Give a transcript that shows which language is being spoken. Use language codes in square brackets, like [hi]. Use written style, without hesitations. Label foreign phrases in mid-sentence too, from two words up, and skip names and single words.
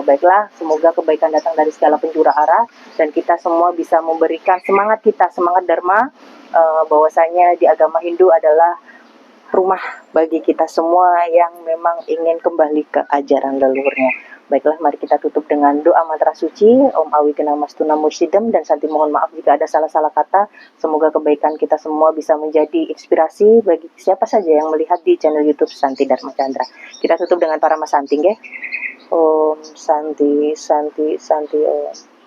[id] Baiklah, semoga kebaikan datang dari segala penjuru arah dan kita semua bisa memberikan semangat kita, semangat Dharma, bahwasanya di agama Hindu adalah rumah bagi kita semua yang memang ingin kembali ke ajaran leluhurnya. Baiklah, mari kita tutup dengan doa mantra suci [sa] Om Awikenamastu Namo Sidem, [id] dan Santi mohon maaf jika ada salah-salah kata. Semoga kebaikan kita semua bisa menjadi inspirasi bagi siapa saja yang melihat di channel YouTube Santi Dharma Chandra. Kita tutup dengan para Mas Santi, ya. [sa] Om Santi Santi Santi Om.